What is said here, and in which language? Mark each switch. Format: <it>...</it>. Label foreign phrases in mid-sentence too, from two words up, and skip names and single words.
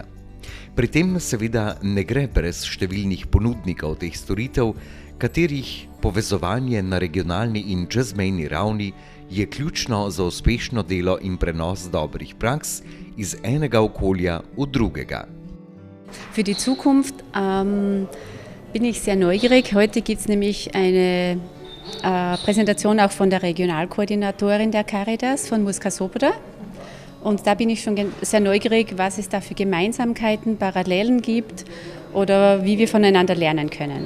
<sl>Pri tem seveda ne gre brez številnih ponudnikov teh storitev, katerih povezovanje na regionalni in čezmejni ravni je ključno za uspešno delo in prenos dobrih praks iz enega okolja v drugega.</sl> <de>Für die Zukunft bin ich sehr neugierig. Heute gibt es nämlich eine Präsentation auch von der Regionalkoordinatorin der Caritas von Murska Sobota. Und da bin ich schon sehr neugierig, was es da für Gemeinsamkeiten, Parallelen gibt oder wie wir voneinander lernen können.</de>